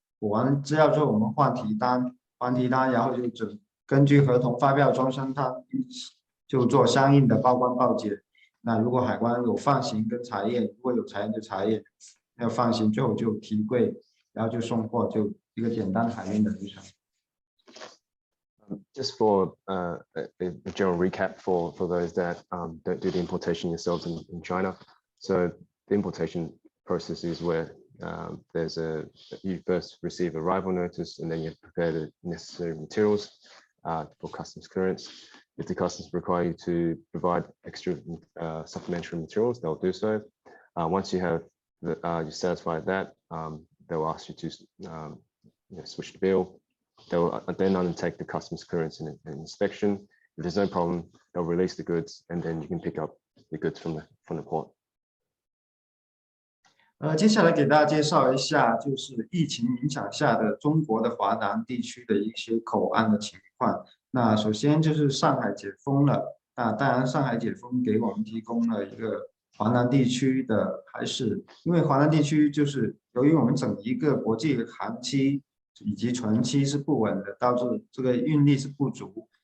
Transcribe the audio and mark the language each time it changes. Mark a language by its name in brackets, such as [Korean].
[Chinese] 补完资料之后，我们换提单，然后就根据合同发票装箱单，就做相应的报关报检。那如果海关有放行跟查验，如果有查验就查验，没有放行最后就提柜，然后就送货，就一个简单海运的流程。 [English] Just for a general recap for those that don't do the importation yourselves in China. So the importation process is where you first receive arrival notice, and then you prepare the necessary materials for customs clearance. If the customs require you to provide extra supplementary materials, they'll do so. Once you have you're satisfied that, they'll ask you to switch the bill, they'll then undertake the customs clearance and inspection. If there's no problem, they'll release the goods, and then you can pick up the goods from the port. [Chinese] 接下来给大家介绍一下，就是疫情影响下的中国的华南地区的一些口岸的情况。那首先就是上海解封了，那当然上海解封给我们提供了一个华南地区的，还是因为华南地区就是由于我们整一个国际航期以及船期是不稳的，导致这个运力是不足。